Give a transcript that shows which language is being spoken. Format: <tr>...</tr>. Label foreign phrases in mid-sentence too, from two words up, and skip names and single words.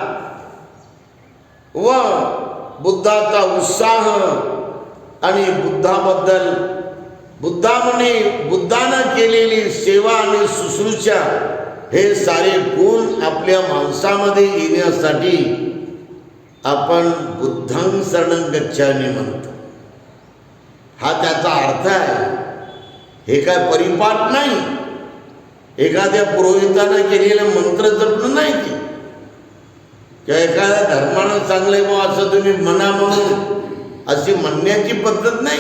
<mr>व बुद्धाचा उत्साह आणि बुद्धानं केलेली सेवा आणि शुश्रूषा, हे सारे गुण आपल्या माणसामध्ये येण्यासाठी आपण</mr> <pi>बुद्धं शरणं गच्छामि</pi> <mr>म्हणतो. हा त्याचा अर्थ आहे. हे काय परिपाठ नाही, एखाद्या पुरोहितानं केलेलं मंत्र जपणं नाही की, किंवा एखाद्या धर्मानं चांगले मग असं तुम्ही म्हणा म्हणून अशी म्हणण्याची पद्धत नाही.</mr>